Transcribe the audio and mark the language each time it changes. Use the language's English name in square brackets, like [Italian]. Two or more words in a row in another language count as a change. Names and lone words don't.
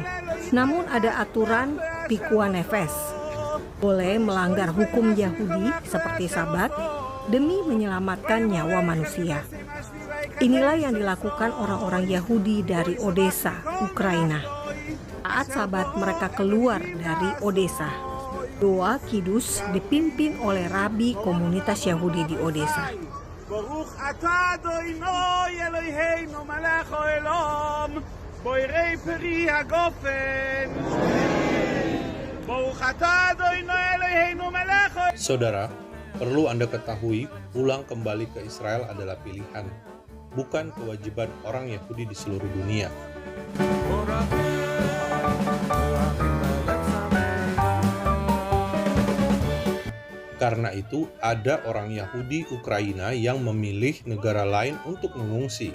[Indonesian] Namun ada aturan [Hebrew] פיקוח נפש. [Indonesian] Boleh melanggar hukum Yahudi seperti Sabat demi menyelamatkan nyawa manusia. Inilah yang dilakukan orang-orang Yahudi dari Odessa, Ukraina. Saat Sabat mereka keluar dari Odessa, doa kidus dipimpin oleh rabi komunitas Yahudi di Odessa. [Hebrew] ברוך אתה אדוני אלוהינו מלך העולם בורא פרי הגופן ברוך אתה אדוני אלוהינו מלך. [Indonesian] Saudara, perlu Anda ketahui, pulang kembali ke Israel adalah pilihan, bukan kewajiban orang Yahudi di seluruh dunia. Karena itu, ada orang Yahudi Ukraina yang memilih negara lain untuk mengungsi.